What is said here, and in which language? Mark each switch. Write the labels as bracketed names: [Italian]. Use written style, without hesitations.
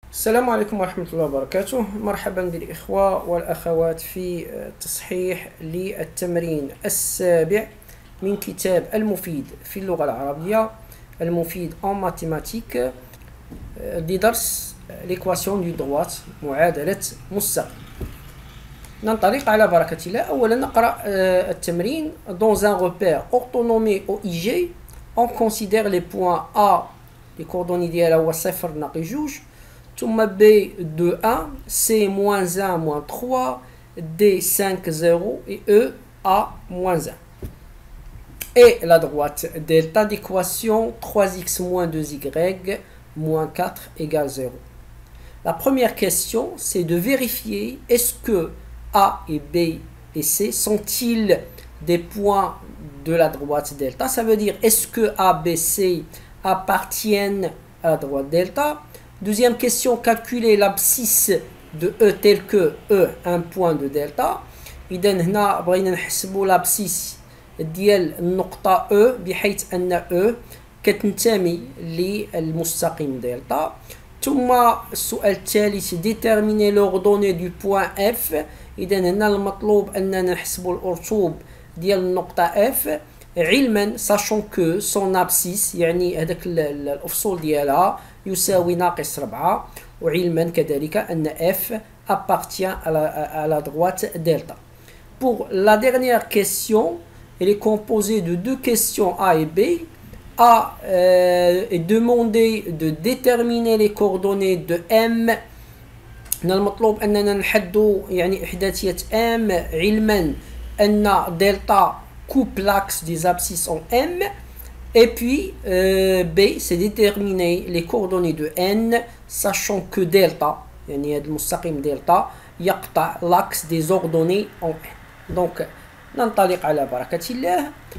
[Arabic] السلام عليكم ورحمة الله وبركاته. مرحبا بالإخوة والأخوات في تصحيح للتمرين السابع من كتاب المفيد في اللغة العربية، المفيد [French] en mathématiques، [Arabic] لدرس [French] l'équation du droite، [Arabic] معادلة مستقيم. ننطلق على بركة الله. أولا نقرأ التمرين. [French] Dans un repère orthonomé OIG, on considère les points A، les coordonnées [Arabic] ديالها هو 0 ناقص 2، [French] ثم B de 1, C moins 1 moins 3, D 5 0 et E A moins 1. Et la droite delta d'équation 3x moins 2y moins 4 égale 0. La première question, c'est de vérifier est-ce que A et B et C sont-ils des points de la droite delta. Ça veut dire est-ce que A, B, C appartiennent à la droite delta. Deuxième question, calculer l'abscisse de E tel que E, un point de delta. [Arabic] إذا هنا بغينا نحسبوا l'abscisse ديال النقطة E بحيث أن E كتنتمي للمستقيم دلتا. ثم السؤال الثالث [French] déterminer l'ordonnée du point F. [Arabic] إذا هنا المطلوب أننا نحسبوا الأرطوب ديال النقطة F علما [French] sachant que son abscisse [Arabic] يعني هذاك الأفصول ديالها يساوي ناقص 4، وعلما كذلك أن [French] F appartient à la droite delta. Pour la dernière question, elle est composée de deux questions A et B. A est demandé de déterminer les coordonnées de M. [Arabic] المطلوب أننا نحدوا يعني إحداثية M علما أن delta [French] coupe l'axe des abscisses en M. Et puis B, c'est déterminer les coordonnées de N, sachant que delta, [Arabic] يعني هذا المستقيم delta يقطع [French] l'axe des ordonnées en N. [Arabic] Donc ننطلق على بركة الله.